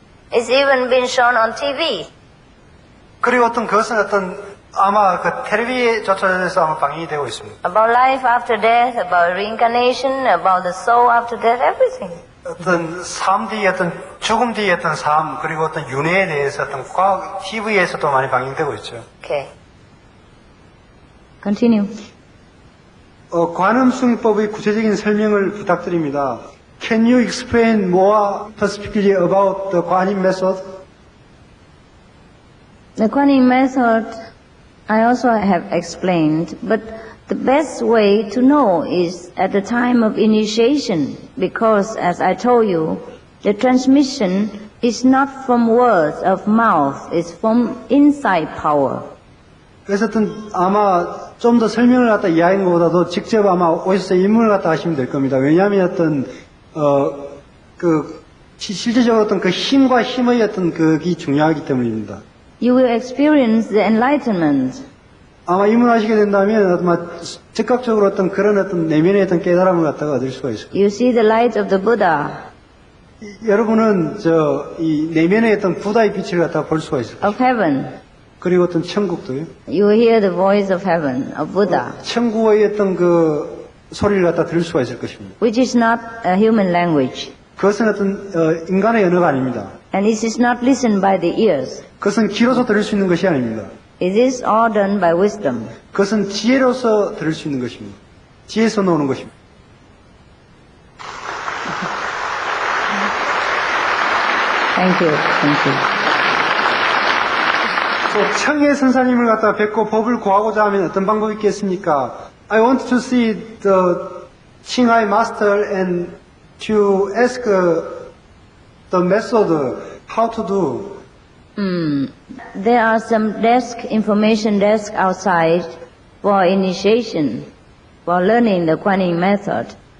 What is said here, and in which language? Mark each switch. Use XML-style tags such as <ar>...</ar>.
<en>It's even been shown on TV.</en> <ko>그리고 어떤 그것은 어떤 아마 그 텔레비조차에서 아마 방영이 되고 있습니다.</ko> <en>About life after death, about reincarnation, about the soul after death, everything.</en> <ko>어떤 삶 뒤에 어떤 죽음 뒤에 어떤 삶 그리고 어떤 윤회에 대해서 어떤 과학 TV에서도 많이 방영되고 있죠.</ko> <en>Okay. Continue.</en> <ko>관음승법의 구체적인 설명을 부탁드립니다.</ko> <en>Can you explain more specifically about the 관임 method? The Kuan method I also have explained, but the best way to know is at the time of initiation, because as I told you, the transmission is not from words of mouth, it's from inside power.</en> <ko>그래서 어떤 아마 좀 더 설명을 갖다 이야기하는 것보다도 직접 아마 오셔서 입문을 갖다 하시면 될 겁니다. 왜냐하면 어떤 실질적으로 어떤 그 힘과 힘의 어떤 그게 중요하기 때문입니다.</ko> <en>You will experience the enlightenment.</en> <ko>아마 입문하시게 된다면 아마 즉각적으로 어떤 그런 어떤 내면의 어떤 깨달음을 갖다가 얻을 수가 있을 거예요.</ko> <en>You see the light of the Buddha.</en> <ko>여러분은 이 내면의 어떤 부다의 빛을 갖다가 볼 수가 있을 거예요.</ko> <en>Of heaven.</en> <ko>그리고 어떤 천국도요.</ko> <en>You will hear the voice of heaven, of Buddha.</en> <ko>천국의 어떤 그 소리를 갖다 들을 수가 있을 것입니다.</ko> <en>Which is not a human language.</en> <ko>그것은 어떤 인간의 언어가 아닙니다.</ko> <en>And it is not listened by the ears.</en> <ko>그것은 귀로서 들을 수 있는 것이 아닙니다.</ko> <en>It is all done by wisdom.</en> <ko>그것은 지혜로서 들을 수 있는 것입니다. 지혜에서 나오는 것입니다.</ko> <en>Thank you. Thank you.</en> <ko>청해 선사님을 갖다 뵙고 법을 구하고자 하면 어떤 방법이 있겠습니까?</ko> <en>I want to see the Qinghai master and to ask the method how to do. There are some information desk outside for initiation, for learning the Kuan Yin method.</en>